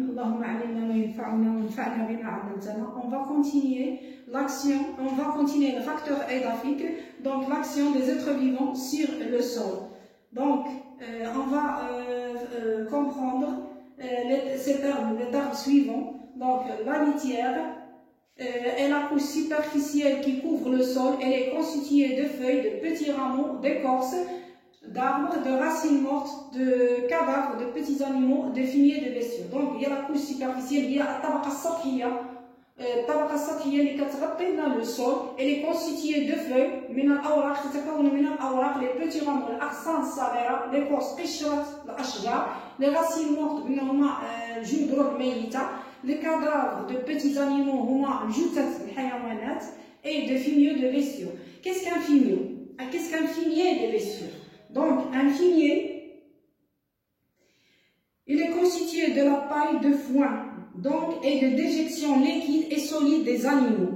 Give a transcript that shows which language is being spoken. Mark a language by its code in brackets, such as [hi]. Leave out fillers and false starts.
[ar] اللهم علمنا ما ينفعنا وانفعنا بما علمتنا. [fr] On va continuer l'action, on va continuer le facteur édaphique, donc l'action des êtres vivants sur le sol. Donc, on va comprendre les termes suivants. Donc, la litière est la couche superficielle qui couvre le sol. Elle est constituée de feuilles, de petits rameaux, d'écorces, d'arbres, de racines mortes, de cadavres, de petits animaux, de fumier, de bestiaux. Donc, il y a la couche superficielle, il y a la [ar] tabaqa sathiyya. الطبقة السطحية اللي كتغطي لنا لو سول اللي كونستيتيي دو فوي من الأوراق، تتكون من الأوراق لي بوتي رامو الأغصان الصغيرة، لي كورس قشرة الأشجار، لي راسين مورت قلنا هما الجذور الميتة، لي كادافر دو بوتي أنيمو هما جثث الحيوانات، [fr] et de fumier de bestiaux. Qu'est-ce qu'un fumier? Qu'est-ce qu'un fumier de bestiaux? Donc, un fumier, il est constitué de la paille de foin. Donc, et de déjection liquide et solide des animaux.